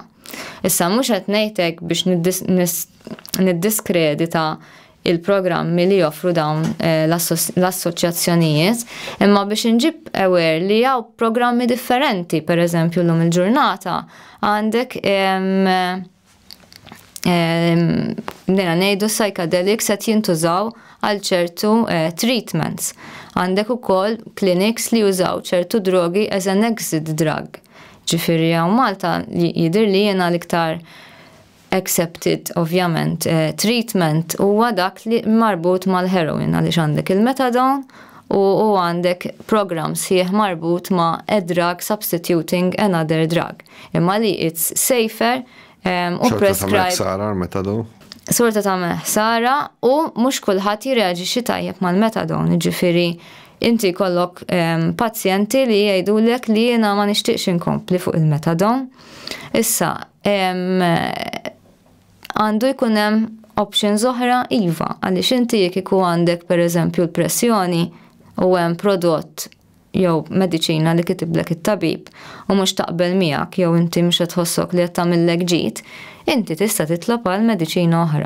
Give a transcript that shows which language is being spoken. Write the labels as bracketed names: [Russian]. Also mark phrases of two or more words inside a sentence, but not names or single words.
[Maltese] Issa mhux qed ngħidlek biex niddiskredita il-programmi li joffru dawn l-assoċjazzjonijiet, imma biex inġib aware li hawn programmi differenti, pereżempju llum il-ġurnata għandek nera ngħidu psychedelics qed jintużaw għal ċertu treatments. Għandek ukoll clinics li jużaw ċertu drogi [English] as an exit drug. [Maltese] Ġifieri hawn Malta jidher li jiena l-iktar accepted ovvjament treatment huwa dak li marbut mal-heroin għaliex għandek il-methadone u għandek program sieħ marbut ma' [English] a drug substituting another drug. [Maltese] Imma li [English] it's safer [Maltese] u prescribe. Sorta ta' meħsara u mhux kulħadd jirreaġixxi tajjeb mal-methadone, ġifieri inti kollok pazjenti li jgħidulek li jiena ma nixtieqx inkompli fuq il-methadone. Issa għandu jkun hemm options oħra iva, għaliex inti jekk ikun għandek pereżempju l-pressjoni u hemm prodott jew mediċina li kitiblek it-tabib u mhux taqbel miegħek jew inti mhux qed tħossok li qed tagħmillek ġid, inti tista' titlob għal mediċina oħra.